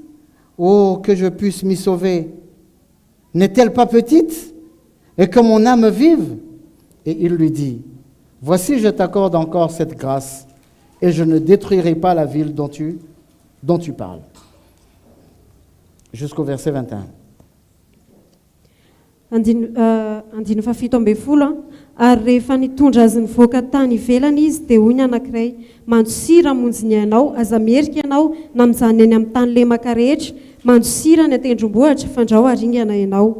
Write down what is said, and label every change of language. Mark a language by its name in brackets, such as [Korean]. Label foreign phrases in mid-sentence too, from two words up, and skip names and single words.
[French] Oh, que je puisse m'y sauver. N'est-elle pas petite? Et que mon âme vive? Et il lui dit, voici, je t'accorde encore cette grâce, et je ne détruirai pas la ville dont tu parles. Jusqu'au verset 21. [Malagasy] Andiny fafito ambe folo ary rehefa nitondra azy nivoaka tany ivelany izy dia hoy ny anankiray, mandosira monjy ny ianao, aza mierika ianao na mijany any amin'ny tany lemaka rehetra, mandosira ny atendrombohitra fandrao aringana ianao.